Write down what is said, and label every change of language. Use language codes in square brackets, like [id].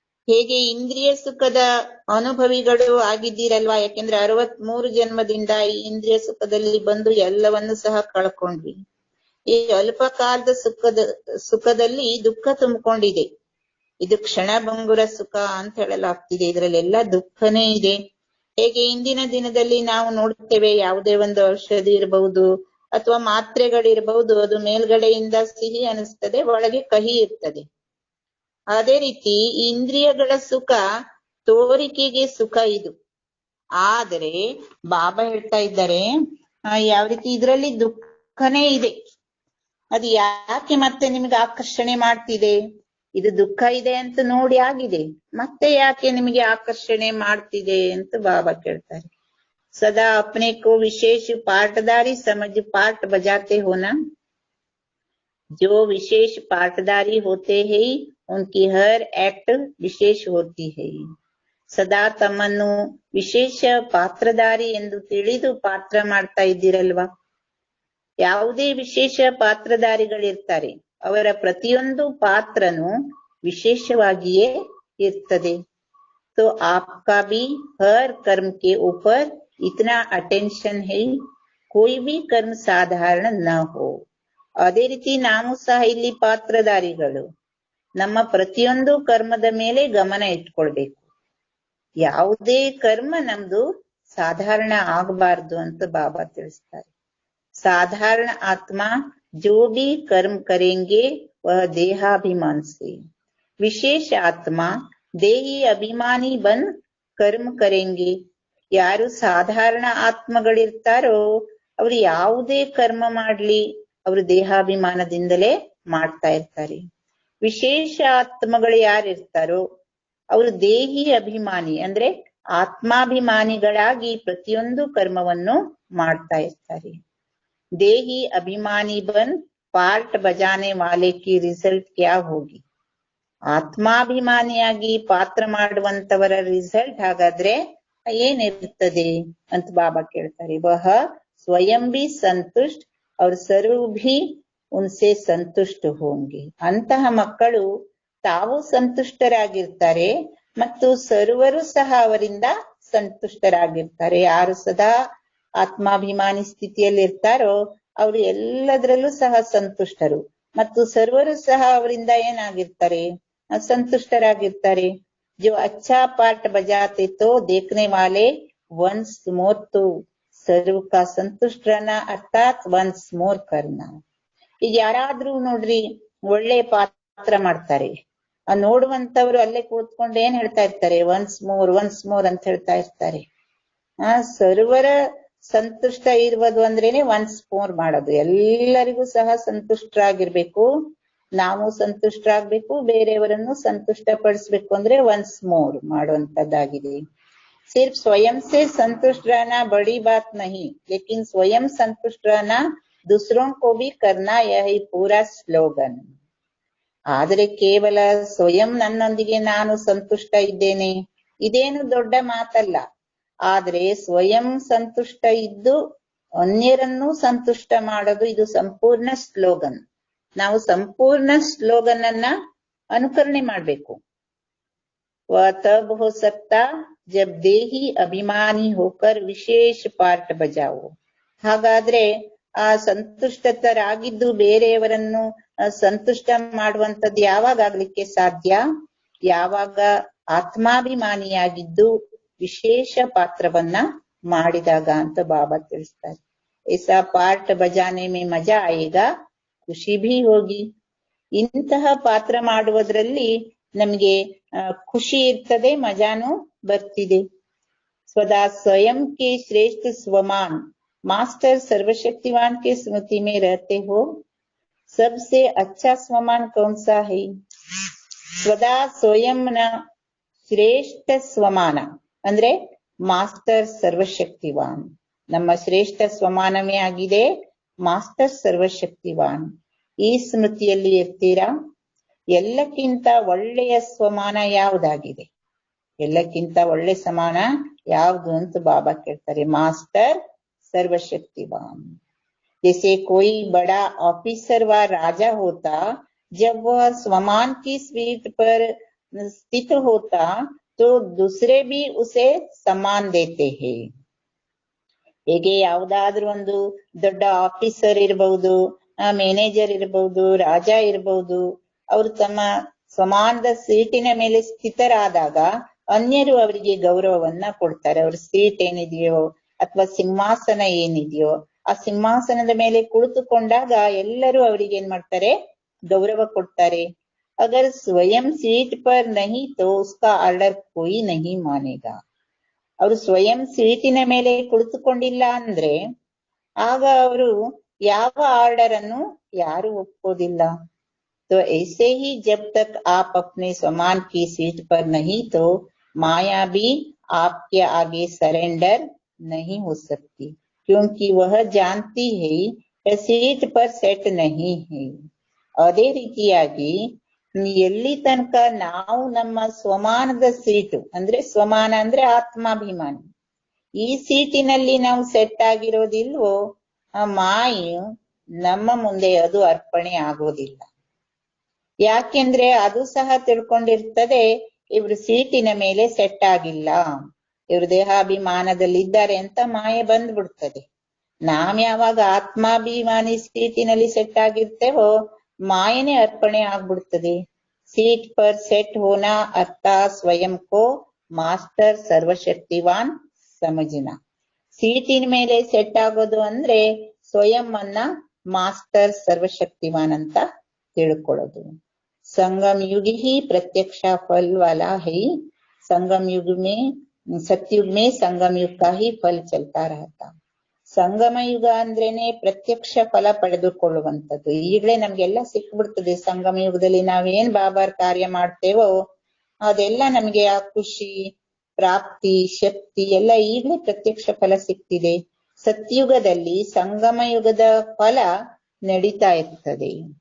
[kn] ಹೇಗೆ ಇಂದ್ರಿಯ ಸುಖದ ಅನುಭವಿಗಳು ಆಗಿದ್ದೀರಲ್ವಾ? ಯಾಕೆಂದ್ರೆ 63 ಜನ್ಮದಿಂದ ಈ ಇಂದ್ರಿಯ ಸುಖದಲ್ಲಿ ಬಂದು ಎಲ್ಲವನ್ನು ಸಹ ಕಳ್ಕೊಂಡ್ವಿ. ಈ ಅಲ್ಪಕಾಲದ ಸುಖದಲ್ಲಿ ದುಃಖ ತುಂಬಿಕೊಂಡಿದೆ. ಇದು ಕ್ಷಣಭಂಗುರ ಸುಖ ಅಂತ ಹೇಳಲಾಗ್ತಿದೆ. ಇದರಲ್ಲೆಲ್ಲ ದುಃಖನೇ ಇದೆ. ಹೇಗೆ ಇಂದಿನ ದಿನದಲ್ಲಿ ನಾವು ನೋಡ್ತೇವೆ, ಯಾವುದೇ ಒಂದು ಔಷಧಿ ಇರಬಹುದು ಅಥವಾ ಮಾತ್ರೆಗಳಿರಬಹುದು, ಅದು ಮೇಲ್ಗಡೆಯಿಂದ ಸಿಹಿ ಅನಿಸ್ತದೆ, ಒಳಗೆ ಕಹಿ ಇರ್ತದೆ. ಅದೇ ರೀತಿ ಈ ಇಂದ್ರಿಯಗಳ ಸುಖ ತೋರಿಕೆಗೆ ಸುಖ ಇದು. ಆದರೆ ಬಾಬಾ ಹೇಳ್ತಾ ಇದ್ದಾರೆ ಯಾವ ರೀತಿ ಇದರಲ್ಲಿ ದುಃಖನೇ ಇದೆ. ಅದು ಯಾಕೆ ಮತ್ತೆ ನಿಮ್ಗೆ ಆಕರ್ಷಣೆ ಮಾಡ್ತಿದೆ? ಇದು ದುಃಖ ಇದೆ ಅಂತ ನೋಡಿ ಆಗಿದೆ, ಮತ್ತೆ ಯಾಕೆ ನಿಮಗೆ ಆಕರ್ಷಣೆ ಮಾಡ್ತಿದೆ ಅಂತ ಬಾಬಾ ಕೇಳ್ತಾರೆ. [hi] सदा अपने को विशेष पार्टदारी समझ पार्ट बजाते हो ना। जो विशेष पार्टदारी होते हैं उनकी हर एक्ट विशेष होती है। [kn] सदा ತಮ್ಮನ್ನು ವಿಶೇಷ ಪಾತ್ರಧಾರಿ ಎಂದು ತಿಳಿದು ಪಾತ್ರ ಮಾಡ್ತಾ ಇದ್ದೀರಲ್ವಾ. ಯಾವುದೇ ವಿಶೇಷ ಪಾತ್ರಧಾರಿಗಳಿರ್ತಾರೆ, ಅವರ ಪ್ರತಿಯೊಂದು ಪಾತ್ರನು ವಿಶೇಷವಾಗಿಯೇ ಇರ್ತದೆ. [hi] तो आपका भी हर कर्म के ऊपर इतना अटेंशन है, कोई भी कर्म साधारण न हो. [kn] ಅದೇ ರೀತಿ ನಾವು ಸಹ ಇಲ್ಲಿ ಪಾತ್ರಧಾರಿಗಳು. ನಮ್ಮ ಪ್ರತಿಯೊಂದು ಕರ್ಮದ ಮೇಲೆ ಗಮನ ಇಟ್ಕೊಳ್ಬೇಕು. ಯಾವುದೇ ಕರ್ಮ ನಮ್ದು ಸಾಧಾರಣ ಆಗಬಾರ್ದು ಅಂತ ಬಾಬಾ ತಿಳಿಸ್ತಾರೆ. [hi] ಸಾಧಾರಣ ಆತ್ಮ जो भी कर्म करेंगे वह देहाभिमान से, विशेष आत्मा ದೇಹಿ ಅಭಿಮಾನಿ ಬನ್ ಕರ್ಮ ಕರೆಂಗೆ. [kn] ಯಾರು ಸಾಧಾರಣ ಆತ್ಮಗಳಿರ್ತಾರೋ ಅವ್ರು ಯಾವುದೇ ಕರ್ಮ ಮಾಡ್ಲಿ ಅವರು ದೇಹಾಭಿಮಾನದಿಂದಲೇ ಮಾಡ್ತಾ ಇರ್ತಾರೆ. ವಿಶೇಷ ಆತ್ಮಗಳು ಯಾರಿರ್ತಾರೋ ಅವರು ದೇಹಿ ಅಭಿಮಾನಿ ಅಂದ್ರೆ ಆತ್ಮಾಭಿಮಾನಿಗಳಾಗಿ ಪ್ರತಿಯೊಂದು ಕರ್ಮವನ್ನು ಮಾಡ್ತಾ ಇರ್ತಾರೆ. [hi] ದೇಹಿ ಅಭಿಮಾನಿ ಬನ್ ಪಾರ್ಟ್ ಬಜಾನೆ ವಾಲೆ ಕಿ ರಿಸಲ್ಟ್ ಕ್ಯಾ ಹೋಗಿ. [kn] ಆತ್ಮಾಭಿಮಾನಿಯಾಗಿ ಪಾತ್ರ ಮಾಡುವಂತವರ ರಿಸಲ್ಟ್ ಹಾಗಾದ್ರೆ ಏನಿರ್ತದೆ ಅಂತ ಬಾಬಾ ಕೇಳ್ತಾರೆ. [hi] ವಹ ಸ್ವಯಂ ಭಿ ಸಂತುಷ್ಟ ಅವ್ರ ಸರ್ವ ಭಿ ಉನ್ಸೆ ಸಂತುಷ್ಟ ಹೋಂಗೆ. [kn] ಅಂತಹ ಮಕ್ಕಳು ತಾವು ಸಂತುಷ್ಟರಾಗಿರ್ತಾರೆ ಮತ್ತು ಸರ್ವರು ಸಹ ಅವರಿಂದ ಸಂತುಷ್ಟರಾಗಿರ್ತಾರೆ. ಯಾರು ಸದಾ ಆತ್ಮಾಭಿಮಾನಿ ಸ್ಥಿತಿಯಲ್ಲಿ ಇರ್ತಾರೋ ಅವರು ಎಲ್ಲದರಲ್ಲೂ ಸಹ ಸಂತುಷ್ಟರು ಮತ್ತು ಸರ್ವರು ಸಹ ಅವರಿಂದ ಏನಾಗಿರ್ತಾರೆ, ಸಂತುಷ್ಟರಾಗಿರ್ತಾರೆ. [hi] जो अच्छा पार्ट बजाते तो देखने वाले वंस मोर तो सर्व का संतुष्ट रहना अर्थात वंस मोर करना. [kn] ಈಗ ಯಾರಾದ್ರೂ ನೋಡ್ರಿ ಒಳ್ಳೆ ಪಾತ್ರ ಮಾಡ್ತಾರೆ, ನೋಡುವಂತವ್ರು ಅಲ್ಲೇ ಕೂತ್ಕೊಂಡು ಏನ್ ಹೇಳ್ತಾ ಇರ್ತಾರೆ, ಒನ್ಸ್ ಮೋರ್ ಅಂತ ಹೇಳ್ತಾ ಇರ್ತಾರೆ. ಸರ್ವರ ಸಂತುಷ್ಟ ಇರುವುದು ಅಂದ್ರೇನೆ ಒನ್ಸ್ ಮೋರ್ ಮಾಡೋದು. ಎಲ್ಲರಿಗೂ ಸಹ ಸಂತುಷ್ಟರಾಗಿರ್ಬೇಕು, ನಾವು ಸಂತುಷ್ಟರಾಗ್ಬೇಕು, ಬೇರೆಯವರನ್ನು ಸಂತುಷ್ಟ ಪಡಿಸ್ಬೇಕು ಅಂದ್ರೆ ಒನ್ಸ್ ಮೋರ್ ಮಾಡುವಂತದ್ದಾಗಿದೆ. [hi] सिर्फ स्वयं से संतुष्ट रहना बड़ी बात नहीं, लेकिन स्वयं संतुष्ट रहना दूसरों को भी करना यह पूरा स्लोगन. [kn] ಆದ್ರೆ ಕೇವಲ ಸ್ವಯಂ ನನ್ನೊಂದಿಗೆ ನಾನು ಸಂತುಷ್ಟ ಇದ್ದೇನೆ ಇದೇನು ದೊಡ್ಡ ಮಾತಲ್ಲ. ಆದ್ರೆ ಸ್ವಯಂ ಸಂತುಷ್ಟ ಇದ್ದು ಅನ್ಯರನ್ನು ಸಂತುಷ್ಟ ಮಾಡೋದು ಇದು ಸಂಪೂರ್ಣ ಸ್ಲೋಗನ್. ನಾವು ಸಂಪೂರ್ಣ ಸ್ಲೋಗನ್ ಅನ್ನ ಅನುಕರಣೆ ಮಾಡ್ಬೇಕು. [hi] वह तब हो सकता जब देही अभिमानी होकर विशेष पार्ट बजाओ. [kn] ಹಾಗಾದ್ರೆ ಆ ಸಂತುಷ್ಟತರಾಗಿದ್ದು ಬೇರೆಯವರನ್ನು ಸಂತುಷ್ಟ ಮಾಡುವಂತದ್ದು ಯಾವಾಗ ಆಗ್ಲಿಕ್ಕೆ ಸಾಧ್ಯ? ಯಾವಾಗ ಆತ್ಮಾಭಿಮಾನಿಯಾಗಿದ್ದು ವಿಶೇಷ ಪಾತ್ರವನ್ನ ಮಾಡಿದಾಗ ಅಂತ ಬಾಬಾ ತಿಳಿಸ್ತಾರೆ. [hi] ऐसा पार्ट बजाने में मजा आएगा, ಖುಷಿ ಭೀ ಹೋಗಿ. [kn] ಇಂತಹ ಪಾತ್ರ ಮಾಡುವುದರಲ್ಲಿ ನಮ್ಗೆ ಖುಷಿ ಇರ್ತದೆ, ಮಜಾನು ಬರ್ತಿದೆ. [hi] स्वदा स्वयं के श्रेष्ठ स्वमान मास्टर सर्वशक्तिवान के स्मृति में रहते हो. सबसे अच्छा स्वमान कौन सा है? स्वदा स्वयं [kn] ನ ಶ್ರೇಷ್ಠ ಸ್ವಮಾನ ಅಂದ್ರೆ ಮಾಸ್ಟರ್ ಸರ್ವಶಕ್ತಿವಾನ್. ನಮ್ಮ ಶ್ರೇಷ್ಠ ಸ್ವಮಾನವೇ ಆಗಿದೆ ಮಾಸ್ಟರ್ ಸರ್ವಶಕ್ತಿವಾನ್. ಈ ಸ್ಮೃತಿಯಲ್ಲಿ ಇರ್ತೀರಾ. ಎಲ್ಲಕ್ಕಿಂತ ಒಳ್ಳೆಯ ಸ್ವಮಾನ ಯಾವುದಾಗಿದೆ? ಎಲ್ಲಕ್ಕಿಂತ ಒಳ್ಳೆ ಸಮಾನ ಯಾವುದು ಅಂತ ಬಾಬಾ ಕೇಳ್ತಾರೆ. [hi] ಮಾಸ್ಟರ್ सर्वशक्तिवान. जैसे कोई बड़ा ऑफिसर व राजा होता, जब वह स्वमान की सीट पर स्थित होता तो दूसरे भी उसे सम्मान देते हैं. [kn] ಹೇಗೆ ಯಾವುದಾದ್ರೂ ಒಂದು ದೊಡ್ಡ ಆಫೀಸರ್ ಇರಬಹುದು, ಮ್ಯಾನೇಜರ್ ಇರಬಹುದು, ರಾಜ ಇರಬಹುದು, ಅವರು ತಮ್ಮ ಸಮಾನದ ಸೀಟಿನ ಮೇಲೆ ಸ್ಥಿತರಾದಾಗ ಅನ್ಯರು ಅವರಿಗೆ ಗೌರವವನ್ನ ಕೊಡ್ತಾರೆ. ಅವ್ರ ಸೀಟ್ ಏನಿದೆಯೋ ಅಥವಾ ಸಿಂಹಾಸನ ಏನಿದೆಯೋ ಆ ಸಿಂಹಾಸನದ ಮೇಲೆ ಕುಳಿತುಕೊಂಡಾಗ ಎಲ್ಲರೂ ಅವರಿಗೆ ಏನ್ ಮಾಡ್ತಾರೆ, ಗೌರವ ಕೊಡ್ತಾರೆ. [hi] अगर स्वयं सीट पर नहीं तो उसका ಆರ್ಡರ್ कोई नहीं मानेगा. [kn] ಅವರು ಸ್ವಯಂ ಸೀಟಿನ ಮೇಲೆ ಕುಳಿತುಕೊಂಡಿಲ್ಲ ಅಂದ್ರೆ ಆಗ ಅವರು ಯಾವ ಆರ್ಡರ್ ಅನ್ನು ಯಾರು ಒಪ್ಪೋದಿಲ್ಲ. [hi] तो ऐसे ही जब तक आप अपने स्वमान की सीट पर नहीं तो माया भी आपके आगे सरेंडर नहीं हो सकती, क्योंकि वह जानती है कि सीट पर सेट नहीं है. [kn] ಅದೇ ರೀತಿಯಾಗಿ ಎಲ್ಲಿ ತನಕ ನಾವು ನಮ್ಮ ಸ್ವಮಾನದ ಸೀಟು ಅಂದ್ರೆ ಸ್ವಮಾನ ಅಂದ್ರೆ ಆತ್ಮಾಭಿಮಾನಿ ಈ ಸೀಟಿನಲ್ಲಿ ನಾವು ಸೆಟ್ ಆಗಿರೋದಿಲ್ವೋ ಆ ಮಾಯು ನಮ್ಮ ಮುಂದೆ ಅದು ಅರ್ಪಣೆ ಆಗೋದಿಲ್ಲ. ಯಾಕೆಂದ್ರೆ ಅದು ಸಹ ತಿಳ್ಕೊಂಡಿರ್ತದೆ ಇವ್ರು ಸೀಟಿನ ಮೇಲೆ ಸೆಟ್ ಆಗಿಲ್ಲ, ಇವ್ರು ದೇಹಾಭಿಮಾನದಲ್ಲಿದ್ದಾರೆ ಅಂತ ಮಾಯೆ ಬಂದ್ಬಿಡ್ತದೆ. ನಾವ್ ಯಾವಾಗ ಆತ್ಮಾಭಿಮಾನಿ ಸೀಟಿನಲ್ಲಿ ಸೆಟ್ ಆಗಿರ್ತೇವೋ ಮಾಯನೇ ಅರ್ಪಣೆ ಆಗ್ಬಿಡ್ತದೆ. [hi] सीट पर सेट होना अर्थात स्वयं को मास्टर सर्वशक्तिवान समझना. [kn] ಸೀಟಿನ ಮೇಲೆ ಸೆಟ್ ಆಗೋದು ಅಂದ್ರೆ ಸ್ವಯಂ ಅನ್ನ ಮಾಸ್ಟರ್ ಸರ್ವಶಕ್ತಿವಾನ್ ಅಂತ ತಿಳ್ಕೊಳ್ಳೋದು. [hi] संगम युग ही प्रत्यक्ष फल वाला है. संगम युग में सतयुग में संगम युग का ही फल चलता रहता. [kn] ಸಂಗಮ ಯುಗ ಅಂದ್ರೇನೆ ಪ್ರತ್ಯಕ್ಷ ಫಲ ಪಡೆದುಕೊಳ್ಳುವಂಥದ್ದು. ಈಗಲೇ ನಮ್ಗೆಲ್ಲ ಸಿಕ್ಬಿಡ್ತದೆ. ಸಂಗಮ ಯುಗದಲ್ಲಿ ನಾವೇನ್ ಬಾಬಾರ್ ಕಾರ್ಯ ಮಾಡ್ತೇವೋ ಅದೆಲ್ಲ ನಮ್ಗೆ ಆ ಖುಷಿ ಪ್ರಾಪ್ತಿ ಶಕ್ತಿ ಎಲ್ಲ ಈಗಲೇ ಪ್ರತ್ಯಕ್ಷ ಫಲ ಸಿಕ್ತಿದೆ. ಸತ್ಯುಗದಲ್ಲಿ ಸಂಗಮ ಯುಗದ ಫಲ ನಡೀತಾ ಇರ್ತದೆ.